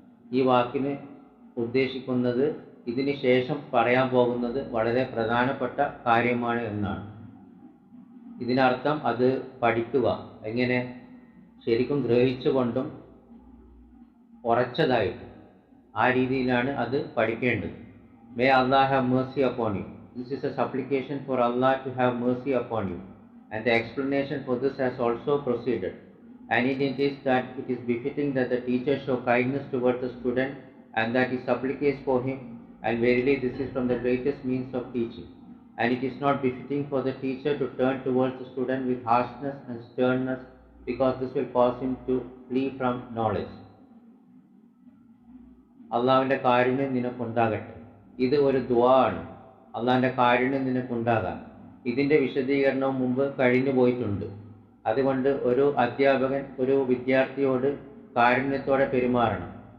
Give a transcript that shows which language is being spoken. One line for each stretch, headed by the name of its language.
Malayalam: ഈ വാക്കിന് ഉദ്ദേശിക്കുന്നത് ഇതിന് ശേഷം പറയാൻ പോകുന്നത് വളരെ പ്രധാനപ്പെട്ട കാര്യമാണ് എന്നാണ്. ഇതിനർത്ഥം അത് പഠിക്കുക, എങ്ങനെ ശരിക്കും ഗ്രഹിച്ചുകൊണ്ടും ഉറച്ചതായിട്ടും ആ രീതിയിലാണ് അത് പഠിക്കേണ്ടത്.
English: May Allah have mercy upon you. This is a supplication for Allah to have mercy upon you, and the explanation for this has also proceeded, and it is that it is befitting that the teacher show kindness towards the student, and that he supplicates for him, and verily this is from the greatest means of teaching. And it is not befitting for the teacher to turn towards the student with harshness and sternness, because this will cause him to flee from knowledge.
Malayalam: അള്ളാഹുവിൻ്റെ കാരുണ്യം നിനക്കുണ്ടാകട്ടെ. ഇത് ഒരു ദുആ ആണ്. അള്ളാഹുവിൻ്റെ കാരുണ്യം നിനക്കുണ്ടാകാൻ. ഇതിൻ്റെ വിശദീകരണം മുമ്പ് കഴിഞ്ഞു പോയിട്ടുണ്ട്. അതുകൊണ്ട് ഒരു അധ്യാപകൻ ഒരു വിദ്യാർത്ഥിയോട് കാരുണ്യത്തോടെ പെരുമാറണം.